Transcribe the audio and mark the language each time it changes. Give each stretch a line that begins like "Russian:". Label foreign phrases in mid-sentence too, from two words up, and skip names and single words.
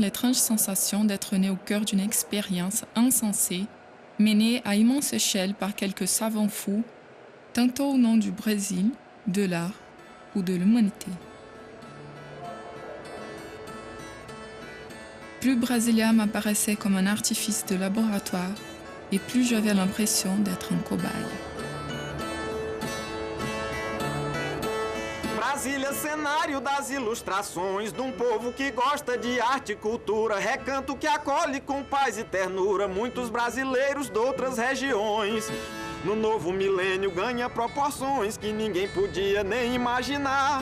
French: l'étrange sensation d'être né au cœur d'une expérience insensée, menée à immense échelle par quelques savants fous, tantôt au nom du Brésil, de l'art ou de l'humanité. Plus Brasilia m'apparaissait comme un artifice de laboratoire, et plus j'avais l'impression d'être un cobaye.
Portuguese: Brasília, cenário das ilustrações de povo que gosta de arte e cultura, recanto que acolhe com paz e ternura muitos brasileiros de outras regiões. No novo milênio ganha proporções que ninguém podia nem imaginar.